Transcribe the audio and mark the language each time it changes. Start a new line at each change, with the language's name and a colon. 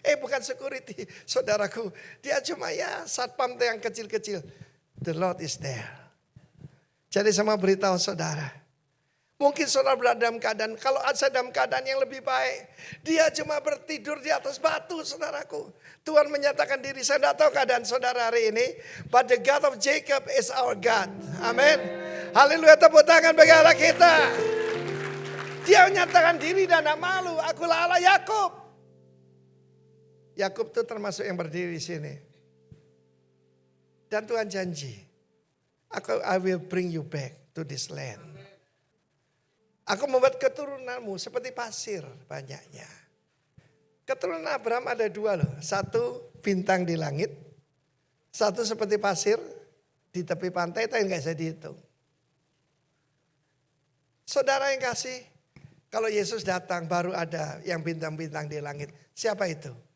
Indonesian: Bukan security, saudaraku. Dia cuma satpam yang kecil-kecil.
English: The Lord is there.
Indonesian: Jadi sama beritahu saudara. Mungkin saudara berada dalam keadaan, kalau saya dalam keadaan yang lebih baik. Dia cuma bertidur di atas batu saudaraku. Tuhan menyatakan diri, saya tidak tahu keadaan saudara hari ini.
English: But the God of Jacob is our God.
Indonesian: Amin. Haleluya, tepuk tangan bagi Allah kita. Dia menyatakan diri dan tidak malu. Akulah Allah Yakub. Yakub itu termasuk yang berdiri di sini. Dan Tuhan janji,
English: I will bring you back to this land.
Indonesian: Aku membuat keturunanmu seperti pasir banyaknya. Keturunan Abraham ada dua loh. Satu bintang di langit. Satu seperti pasir di tepi pantai, tapi nggak bisa dihitung. Saudara yang kasih, kalau Yesus datang baru ada yang bintang-bintang di langit. Siapa itu?